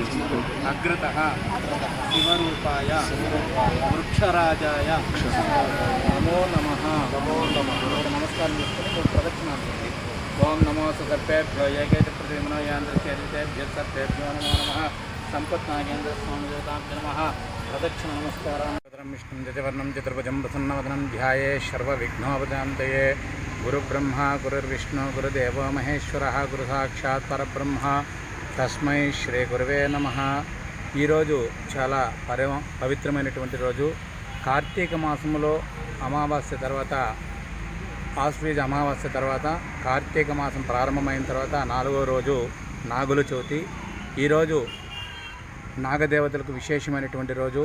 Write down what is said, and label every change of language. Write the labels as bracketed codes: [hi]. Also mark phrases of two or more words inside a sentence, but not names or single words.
[sa] అగ్రతః శివరూపాయ వృక్షరాజాయ నమో నమః [te] నమస్కారం చేసుకొని ప్రదక్షిణాలు [sa] ओम नमो सुसर्पेभ्यो येकेच प्रतिमनो यांद्रस्येभ्यः सर्पेभ्यो नमो नमः संपत्नागेन्द्र स्वामी देवताभ्यो नमः प्रदक्षिण नमस्कारान् विष्णुं जयवर्णं चतुर्भुजं प्रसन्नवदनं ध्याये सर्वविघ्नोपशान्तये गुरुब्रह्मा गुरुर्विष्णु गुरुदेवो महेश्वरः गुरु साक्षात् परब्रह्म तस्मै श्री गुरुवे नमः। [te] ఈ రోజు చాలా పవిత్రమైనటువంటి రోజు. కార్తీక మాసములో అమావాస్య తర్వాత, ఆశ్వీజ అమావాస్య తర్వాత కార్తీక మాసం ప్రారంభమైన తర్వాత 4వ రోజు నాగుల చవితి. ఈరోజు నాగదేవతలకు విశేషమైనటువంటి రోజు.